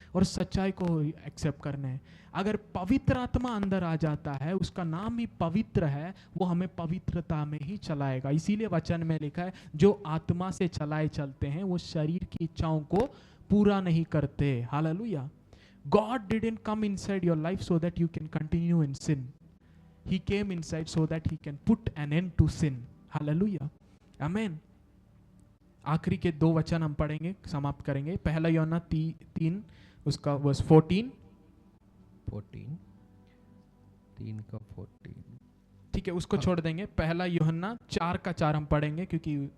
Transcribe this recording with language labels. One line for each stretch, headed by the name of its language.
Hindi: और सच्चाई को एक्सेप्ट करना है। अगर पवित्र आत्मा अंदर आ जाता है, उसका नाम ही पवित्र है, वो हमें पवित्रता में ही चलाएगा। इसीलिए वचन में लिखा है, जो आत्मा से चलाए चलते हैं वो शरीर की इच्छाओं को पूरा नहीं करते। Hallelujah.
English: God didn't come inside your life so that you can continue in sin. He came inside so that he can put an end to sin. Hallelujah. Amen.
Hindi: आखिरी के 2 वचन हम पढ़ेंगे, समाप्त करेंगे। 1 यूहन्ना 3 उसका वर्स 14। 3 का 14, ठीक है, उसको छोड़ देंगे। 1 यूहन्ना 4 का 4 हम पढ़ेंगे, क्योंकि